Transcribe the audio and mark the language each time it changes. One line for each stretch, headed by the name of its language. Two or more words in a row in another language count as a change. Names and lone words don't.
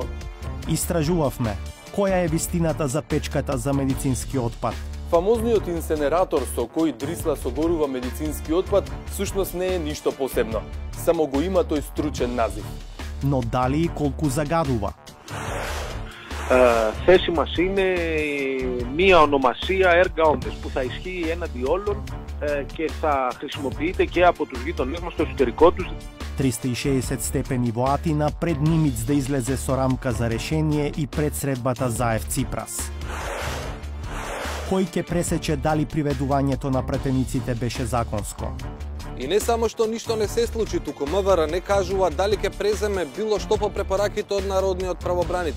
Macedonian: Истражувавме која е вистината за печката за медицински отпад. Фамозниот инсенератор со кој Дрисла согорува медицински отпад всушност не е ништо посебно, само го има тој стручен назив. Но дали и колку загадува?
Greek: Θέση μας είναι μία ονομασία
Latin: erga omnes
Greek: που θα ισχύει έναντι όλων και θα χρησιμοποιείται και από τους γείτονές μας στο εσωτερικό τους.
Macedonian: 360 степени во Атина пред Нимиц да излезе со рамка за решение и пред средбата Заев Ципрас. Кој ќе пресече дали приведувањето на претениците беше законско? И не само што ништо не се случи, туку МВР не кажува дали ќе преземе било што по препораките од Народниот правобранител.